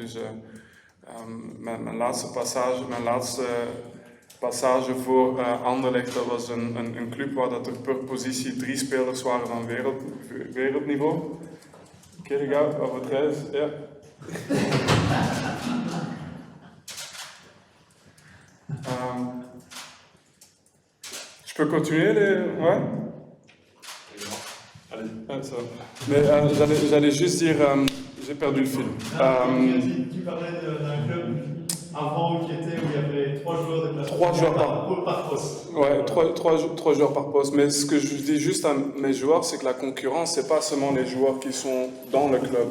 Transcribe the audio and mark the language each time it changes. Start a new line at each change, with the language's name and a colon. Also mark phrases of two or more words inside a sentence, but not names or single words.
Dutch: Dus mijn laatste passage voor Anderlecht, dat was een club waar dat er per positie 3 spelers waren van wereldniveau. Oké, ga over het reis, ja.
French: Je peux continuer ouais? Allez. Mais j'allais juste dire, j'ai perdu le fil. Tu parlais d'un club avant où il y avait 3 joueurs de classe. 3 joueurs par poste. Ouais, 3 joueurs par poste. Mais ce que je dis juste à mes joueurs, c'est que la concurrence, c'est pas seulement les joueurs qui sont dans le club.